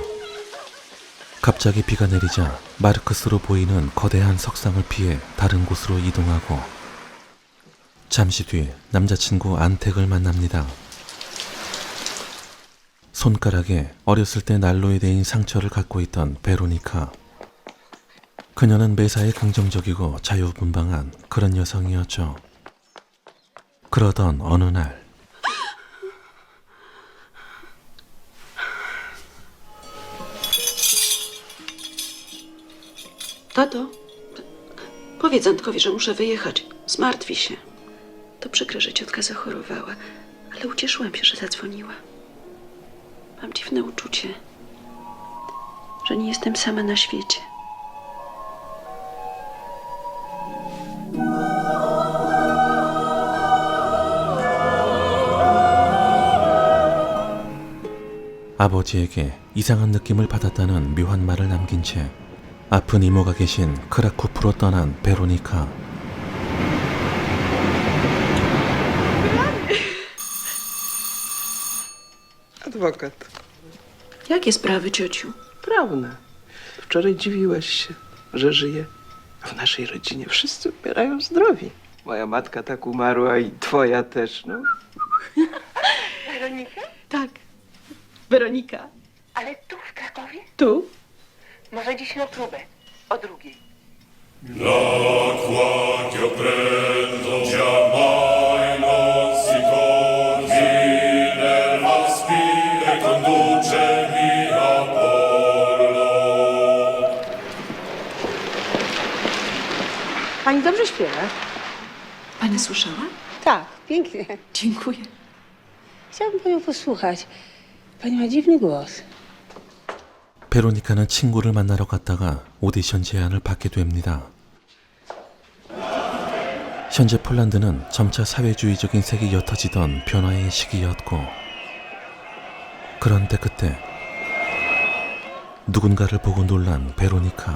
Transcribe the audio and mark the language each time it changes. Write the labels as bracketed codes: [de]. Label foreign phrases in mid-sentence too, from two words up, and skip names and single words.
[ko] 갑자기 비가 내리자 마르크스로 보이는 거대한 석상을 피해 다른 곳으로 이동하고 잠시 뒤 남자친구 안택을 만납니다. 손가락에 어렸을 때 난로에 대인 상처를 갖고 있던 베로니카. 그녀는 매사에 긍정적이고 자유분방한 그런 여성이었죠. 그러던 어느 날 [pl] Tato, powiedz Antkowi, że muszę wyjechać. Zmartwi się. To przykre, że ciotka zachorowała, ale ucieszyłam się, że zadzwoniła. Mam dziwne uczucie, że nie jestem sama na świecie. [ko] 아버지에게 이상한 느낌을 받았다는 묘한 말을 남긴 채 아픈 이모가 계신 크라쿠프로 떠난 베로니카. [pl] Adwokat. Jakie sprawy, ciociu? Prawne. Wczoraj dziwiłaś się, że żyję. A w naszej rodzinie wszyscy umierają zdrowi. Moja matka tak umarła i twoja też, no. Weronikę? Tak. Weronika. Ale tu w Krakowie? Tu? Może dziś na próbę. O drugiej. [it] L'acqua che ho preso mai non si conviene spine conducemi a Porlo. [pl] Pani dobrze śpiewa. Pani słyszała? Tak, pięknie. Dziękuję. Chciałabym panią posłuchać. Pani ma dziwny głos. [ko] 베로니카는 친구를 만나러 갔다가 오디션 제안을 받게 됩니다. 현재 폴란드는 점차 사회주의적인 색이 옅어지던 변화의 시기였고, 그런데 그때 누군가를 보고 놀란 베로니카.